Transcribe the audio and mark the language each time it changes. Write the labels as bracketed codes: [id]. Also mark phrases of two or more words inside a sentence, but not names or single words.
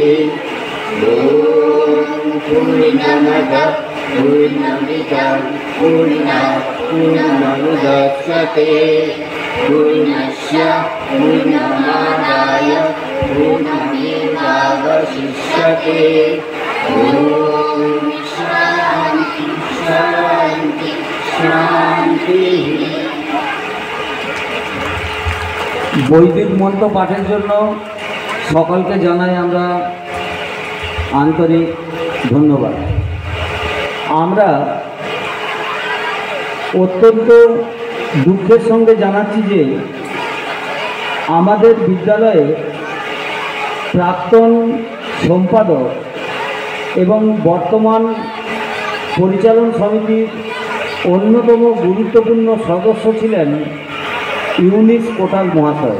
[sa] ॐ पूर्णमदः पूर्णमिदं पूर्णात् पूर्णमुदच्यते पूर्णस्य पूर्णमादाय पूर्णमेवावशिष्यते। शांति शांति शांति। [bn] বৈদিক মন্ত্র পাঠের জন্য সকলকে জানাই আমরা আন্তরিক ধন্যবাদ। আমরা অত্যন্ত দুঃখের সঙ্গে জানাচ্ছি যে আমাদের বিদ্যালয়ে প্রাক্তন সম্পাদক এবং বর্তমান পরিচালন সমিতির অন্যতম গুরুত্বপূর্ণ সদস্য ছিলেন ইউনিস কোটাল মহাশয়।